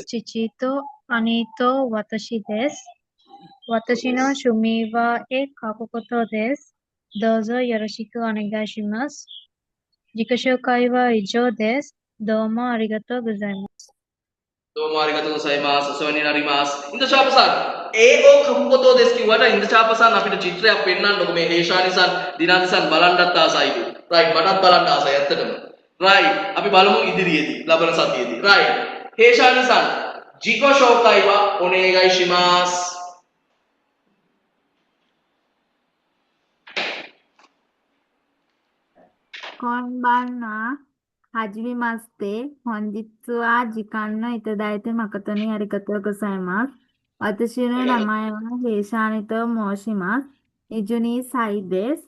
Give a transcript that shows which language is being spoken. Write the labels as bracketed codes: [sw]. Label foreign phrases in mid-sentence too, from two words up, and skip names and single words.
[ja] 父兄と私です。私の趣味は絵描くことです。どうぞよろしくお願いします。自己紹介は以上です。どうもありがとうございます。どうもありがとうございます。お世話になります。 [si] ඉන්දචාප සන් [ja] えこかくことです [si] කිව්වට ඉන්දචාප සන් අපිට චිත්‍රයක් පෙන්වන්නකො මේ හේෂානි සන් දිනාදි සන් බලන්නත් ආසයිලු. රයිට් මටත් බලන්න ආසයි ඇත්තටම. රයිට් අපි බලමු ඉදිරියේදී ලබන සතියේදී. රයිට් හේෂානි සන් [ja] 自己紹介はお願いします. こんばんは。はじめまして。本日は時間のいただいて誠にありがとうございます。私の名前はヘイシャーニと申します。22歳です。